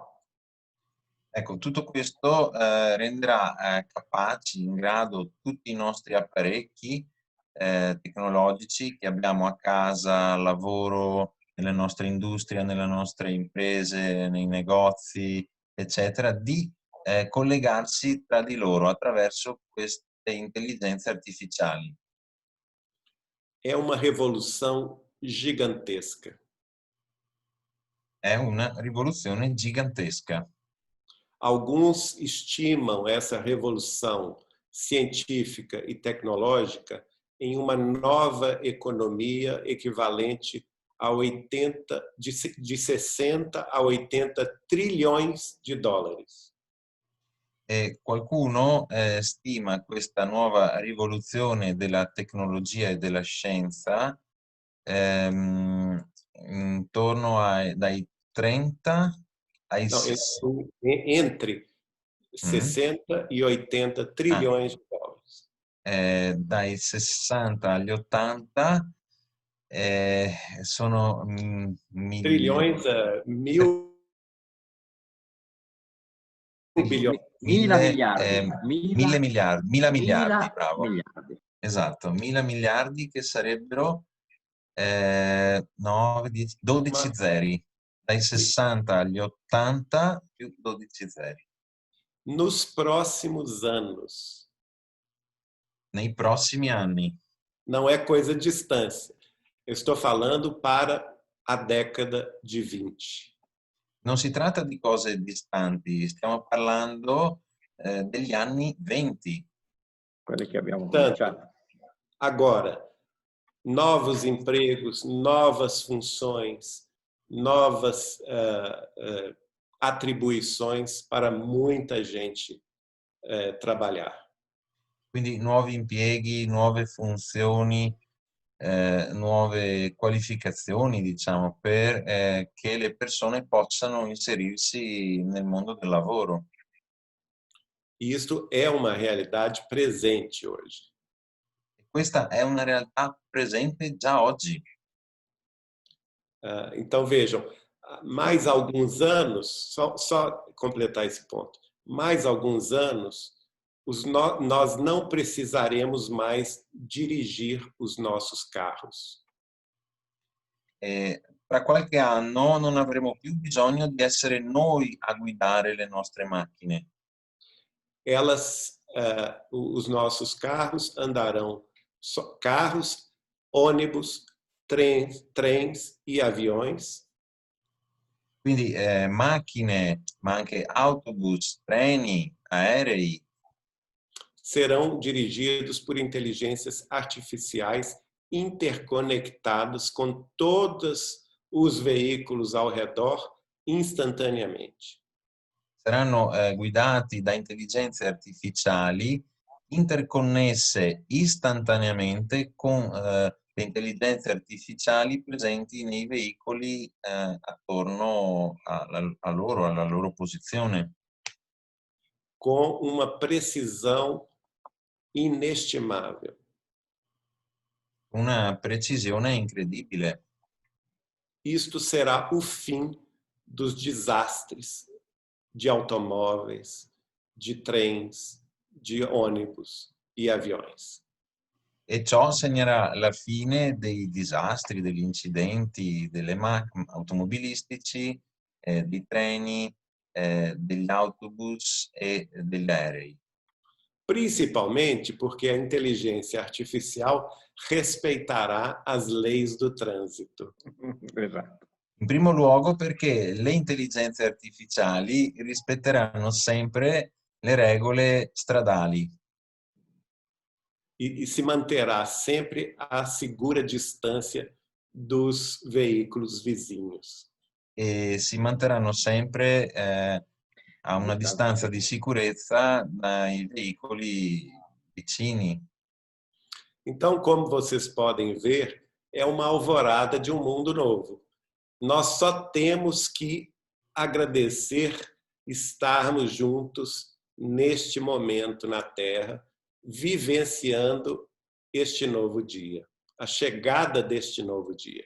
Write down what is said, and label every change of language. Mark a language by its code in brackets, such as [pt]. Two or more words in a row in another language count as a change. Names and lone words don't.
[it] Ecco, tutto questo renderà capaci, in grado, tutti i nostri apparecchi tecnologici che abbiamo a casa, al lavoro, nelle nostre industrie, nelle nostre imprese, nei negozi, eccetera, di collegarsi tra di loro attraverso queste intelligenze artificiali. [pt] É uma revolução gigantesca. [it] È una rivoluzione gigantesca. [pt] Alguns estimam essa revolução científica e tecnológica em uma nova economia equivalente a de 60 a 80 trilhões de dólares. [it] E qualcuno stima questa nuova rivoluzione della tecnologia e della scienza intorno dai 30 ai... [pt] Não, entre 60 e 80 trilhões de dólares. [it] Dai 60 agli 80 sono [pt] trilhões, mil bilioni. [it] Mille miliardi, bravo. Miliardi. Esatto, 1000 miliardi che sarebbero 12 zeri. Dai 60 agli 80 più 12 zeri. [pt] Nos próximos anos. [it] Nei prossimi anni. [pt] Não é coisa de distância. Eu estou falando para a década de 20. [it] Non si tratta di cose distanti, stiamo parlando degli anni 20. Quelli che abbiamo cominciato. [pt] Agora, novos empregos, novas funções, novas atribuições para muita gente trabalhar. [it] Quindi nuovi impieghi, nuove funzioni, nuove qualificazioni, diciamo, per che le persone possano inserirsi nel mondo del lavoro. [pt] Isto é uma realidade presente hoje. [it] Questa è una realtà presente già oggi. [pt] Então, vejam, mais alguns anos, só completar esse ponto, mais alguns anos, nós não precisaremos mais dirigir os nossos carros. [it] tra qualche anno non avremo più bisogno di essere noi a guidare le nostre macchine. [pt] Os nossos carros andarão, carros, ônibus, trens e aviões. [it] Quindi macchine, ma anche autobus, treni, aerei, [pt] serão dirigidos por inteligências artificiais interconectados com todos os veículos ao redor instantaneamente. [it] Saranno guidati da intelligenze artificiali interconnesse istantaneamente con le intelligenze artificiali presenti nei veicoli attorno a loro, alla loro posizione. [pt] Com uma precisão inestimável. [it] Una precisione incredibile. [pt] Isto será o fim dos desastres de automóveis, de trens, de ônibus e aviões. [it] E ciò segnerà la fine dei disastri, degli incidenti, delle automobilistici, di treni, degli autobus e degli aerei. [pt] Principalmente porque a inteligência artificial respeitará as leis do trânsito. [it] Esatto. In primo luogo perché le intelligenze artificiali rispetteranno sempre le regole stradali. [pt] E se manterá sempre a segura distância dos veículos vizinhos. [it] E si manterranno sempre a una distanza di sicurezza dai veicoli vicini. [pt] Então, como vocês podem ver, é uma alvorada de um mundo novo. Nós só temos que agradecer estarmos juntos neste momento na Terra, vivenciando este novo dia, a chegada deste novo dia.